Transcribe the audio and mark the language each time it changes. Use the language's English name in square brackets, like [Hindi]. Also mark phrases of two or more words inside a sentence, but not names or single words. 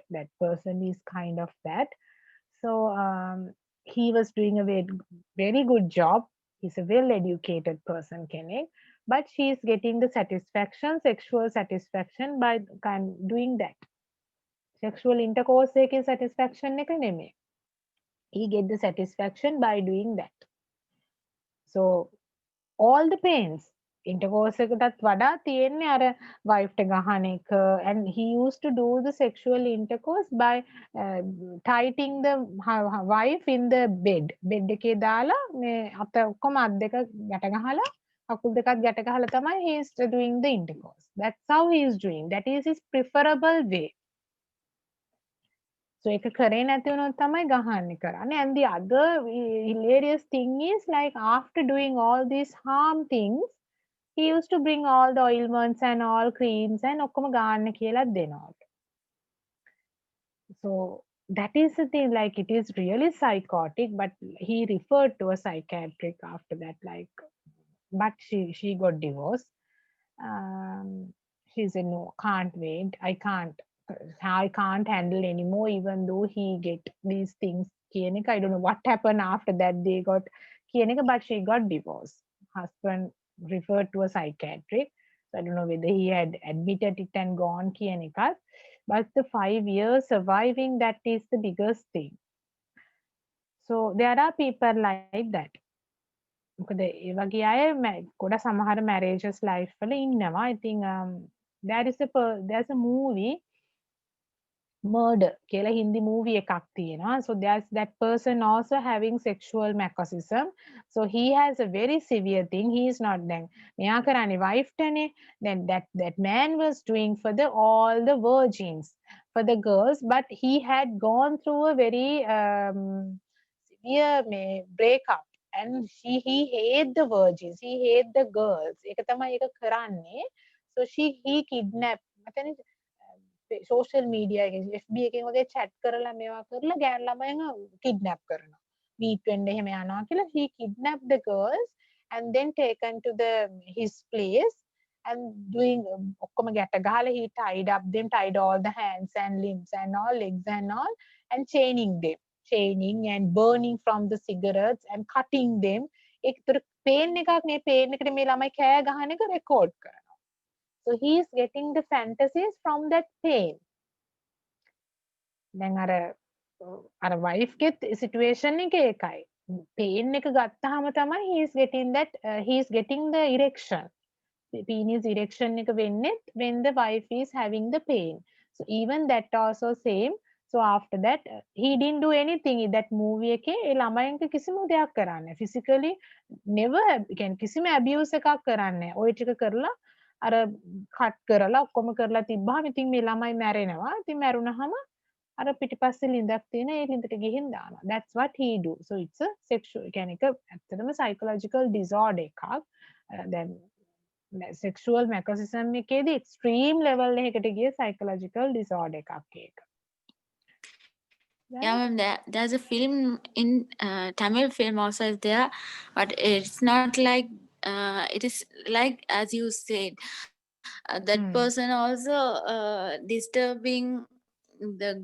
[English] That person is kind of that. So he was doing a very good job. He's a well-educated person, Kenny. But she is getting the satisfaction, sexual satisfaction by doing that. Sexual intercourse [Sinhala] එකේ satisfaction එක නෙමෙයි. [English] He get the satisfaction by doing that. So all the pains intercourse [Sinhala] එකටත් වඩා තියෙන්නේ අර wife ට ගහන එක, [English] and he used to do the sexual intercourse by tightening the wife in the bed [Sinhala] එකේ දාලා මේ අත ඔක්කොම අත් දෙක ගැට ගහලා කකුල් දෙකත් ගැට ගහලා තමයි [English] he is doing the intercourse. That's how he is doing. That is his preferable way. [Sinhala] So ඒක කරේ නැති වුණොත් තමයි ගහන්නේ කරන්නේ. [English] And the other hilarious thing is like after doing all these harm things, he used to bring all the ointments and all creams and [Sinhala] ඔක්කොම ගන්න කියලා දෙනවා. [English] So that is the thing, like it is really psychotic, but he referred to a psychiatric after that, like, but she got divorced. She said, no, can't wait. I can't handle anymore, even though he get these things. I don't know what happened after that. They got but she got divorced. Husband referred to a psychiatric. So I don't know whether he had admitted it and gone. But the 5 years surviving, that is the biggest thing. So there are people like that. [Sinhala] මොකද ඒ වගේ අය ගොඩ සමහර [English] marriages life [Sinhala] වල ඉන්නවා. [English] I think there's a movie Murder [Sinhala] කියලා හින්දි [English] movie [Sinhala] එකක් තියෙනවා. [English] So there's that person also having sexual masochism. So he has a very severe thing. He is not then [Sinhala] මෙයා කරන්නේ [English] wife ටනේ. Then that man was doing for all the virgins, for the girls, but he had gone through a very severe breakup. And he hate the virgins, he hate the girls. [Sinhala] ඒක තමයි ඒක කරන්නේ. [English] So he kidnapped. social media [Sinhala] එකේ FB එකෙන් වගේ chat කරලා මේවා කරලා ගෑන් ළමයින්ව kidnap කරනවා. meet වෙන්න එහෙම යනවා කියලා. [English] He kidnapped the girls and then taken to his place and doing [Sinhala] ඔක්කොම ගැට ගහලා [English] he tied all the hands and limbs and all, legs and all, and chaining and burning from the cigarettes and cutting them. [Sinhala] ඒකට pain එකක් නේ, pain එකට මේ ළමයි කෑ ගහන එක record කරනවා. [English] So he is getting the fantasies from that pain. Then our wife get situation [Sinhala] එක එකයි. [English] Pain [Sinhala] එක ගත්තාම තමයි [English] he is getting the erection. The penis erection එක වෙන්නේ when the wife is having the pain. So even that also same. So after that he didn't do anything in that movie එකේ. [Sinhala] ඒ ළමයින්ට කිසිම දෙයක් කරන්නේ. [English] Physically never [Sinhala] කිසිම abuse එකක් කරන්නේ. ඔය ටික කරලා අර කට් කරලා ඔක්කොම කරලා තිබ්බහම ඉතින් මේ ළමයි මැරෙනවා. ඉතින් මැරුණාම අර පිටිපස්සේ ලිඳක් තියෙන ඒ ලිඳට ගිහින් දානවා. [English] That's what he do. So it's a sexual [Sinhala] කියන්නේ ඇත්තටම [English] psychological disorder එකක්. [Sinhala] Then [English] sexual masochism [Sinhala] එකේදී [English] extreme level [Sinhala] එකකට ගිය [English] psychological disorder [Sinhala] එකක් ඒක. [English] Yeah, ma'am, there's a film in Tamil film also is there, but it's not like it is like as you said, that person also disturbing the girls.